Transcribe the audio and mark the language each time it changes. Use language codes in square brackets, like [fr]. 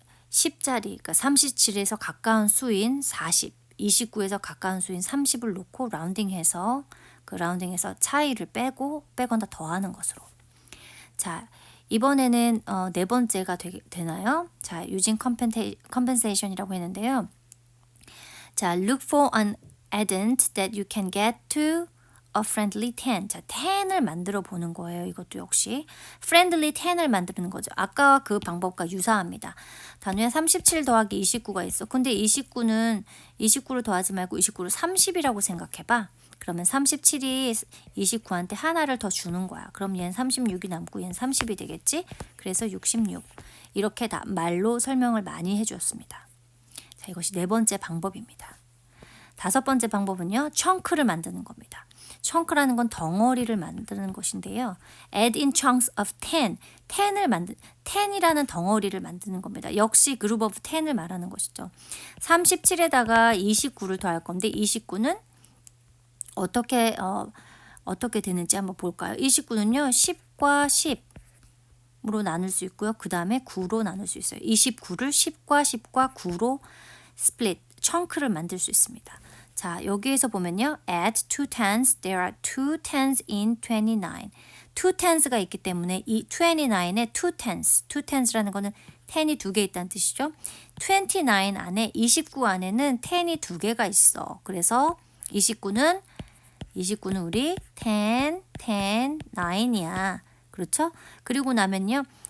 [ko] 10자리, 그러니까 37에서 가까운 수인 40, 29에서 가까운 수인 30을 놓고 라운딩해서 차이를 빼거나 더하는 것으로. 자, 이번에는 네 번째가 되나요? 자, [en] using compensation [ko] 이라고 했는데요. [en] 자, look for an addend that you can get to a friendly 10. [ko] 자, 10을 만들어 보는 거예요. 이것도 역시 friendly 10을 만드는 거죠. 아까 그 방법과 유사합니다. 단위에 37 더하기 29가 있어. 근데 29를 더하지 말고 29를 30이라고 생각해봐. 그러면 37이 29한테 하나를 더 주는 거야. 그럼 얘는 36이 남고 얘는 30이 되겠지? 그래서 66. 이렇게 다 말로 설명을 많이 해주었습니다. 자, 이것이 네 번째 방법입니다. 다섯 번째 방법은요. chunks를 만드는 겁니다. chunk라는 건 덩어리를 만드는 것인데요. [en] add in chunks of 10. [ko] 10이라는 덩어리를 만드는 겁니다. 역시 group of 10을 말하는 것이죠. 37에다가 29를 더할 건데 29는 어떻게 되는지 한번 볼까요? 29는요. 10과 10으로 나눌 수 있고요. 그 다음에 9로 나눌 수 있어요. 29를 10과 10과 9로 split, chunks를 만들 수 있습니다. 자, 여기에서 보면요. [en] add two tens, there are two tens in 29. two tens [ko] 가 있기 때문에 이 29에 two tens라는 거는 10이 두 개 있다는 뜻이죠. 29 안에 29 안에는 10이 두 개가 있어. 그래서 29는 우리 10, 9이야. 그렇죠? 그리고 나면요.